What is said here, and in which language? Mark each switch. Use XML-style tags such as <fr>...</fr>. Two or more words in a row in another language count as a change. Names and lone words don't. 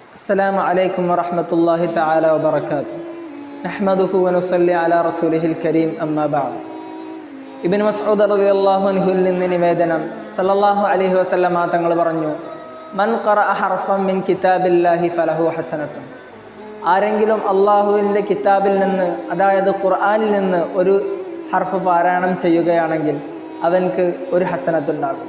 <ar>السلام عليكم ورحمة الله تعالى وبركاته. نحمده ونصلي على رسوله الكريم أما بعد.</ar> <ml>ഇബ്നു മസ്ഊദ്</ml> <ar>رضي الله عنه</ar> <ml>നിന്ന് നിവേദനം</ml> <ar>صلى الله عليه وسلم</ar> <ml>തങ്ങൾ പറഞ്ഞു,</ml> <ar>من قرأ حرفا من كتاب الله فله حسنة.</ar> <ml>ആരെങ്കിലും അള്ളാഹുവിൻ്റെ കിതാബിൽ നിന്ന്, അതായത് ഖുർആനിൽ നിന്ന് ഒരു ഹർഫ് പാരായണം ചെയ്യുകയാണെങ്കിൽ അവൻക്ക് ഒരു ഹസനത്തുണ്ടാകും.</ml>